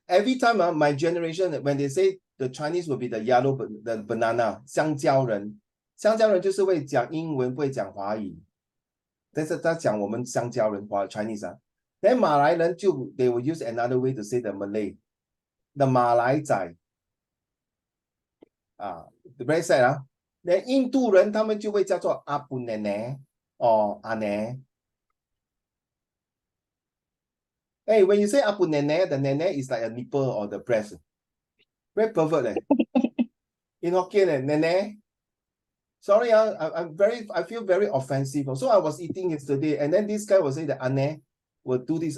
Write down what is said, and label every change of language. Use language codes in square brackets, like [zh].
[en] Every time my generation, when they say the Chinese will be the yellow the banana, [zh] 香蕉人就是会讲英文，不会讲华语。但是他讲我们香蕉人Chinese then 马来人就 [en] they will use another way to say the Malay, [zh] the 马来仔 [en] very sad 啊。 [zh] 那印度人他们就会叫做阿布奶奶or 阿奶。 [en] Hey, when you say apu nene, the nene is like a nipple or the breast. Very pervert. In Hokkien, nene. Sorry, I feel very offensive. So I was eating yesterday, and then this guy was saying that ane will do this.